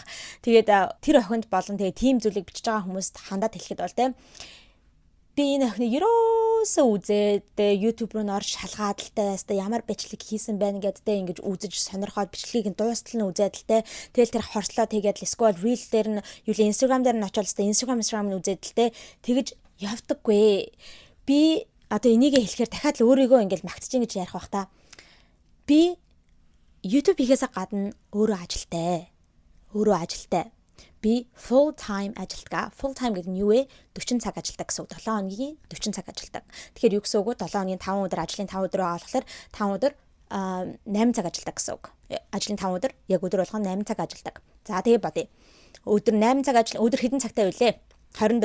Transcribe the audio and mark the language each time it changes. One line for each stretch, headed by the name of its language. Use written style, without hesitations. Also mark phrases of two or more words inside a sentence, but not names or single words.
Mongolian: Тэгээд тэр охинд болон тэгээ тийм зүйлийг бичиж байгаа хүмүүст хандаад хэлэхэд бол те би энэ охиныг ерөөсөө үзээд YouTube руу орж шалгаад л те ямар бичлэг хийсэн байна гэдтэй ингэж үзэж сонирхоод бичлэгийг дуустал нь үзээд л те тэгэл тэр хорслоо тэгээд эсвэл reel дээр нь юу Instagram дээр нь очоод те Instagram нь үзээд л те тэгэж явдаггүй. Би одоо энийг хэлэхээр дахиад л өөрийгөө ингэж магтчих гэж ярих бах та. Би YouTube хийхээсээ гадна өөрөө ажилтай. Би
English: full time
Mongolian: ажилтгаа.
English: Full time
Mongolian: гэдэг нь юу вэ? 40 цаг ажилдаг гэсэн үг. 7 хоногийн 40 цаг ажилдаг. Тэгэхээр юу гэсэн үг вэ? 7 хоногийн 5 өдөр ажлын 5 өдрөө авахлаар 5 өдөр 8 цаг ажилдаг гэсэн үг. Ажлын 5 өдөр яг өдөр болгон 8 цаг ажилдаг. За тэгээ бодъё. Өдөр 8 цаг өдөр хэдэн цагтай вэ? 24.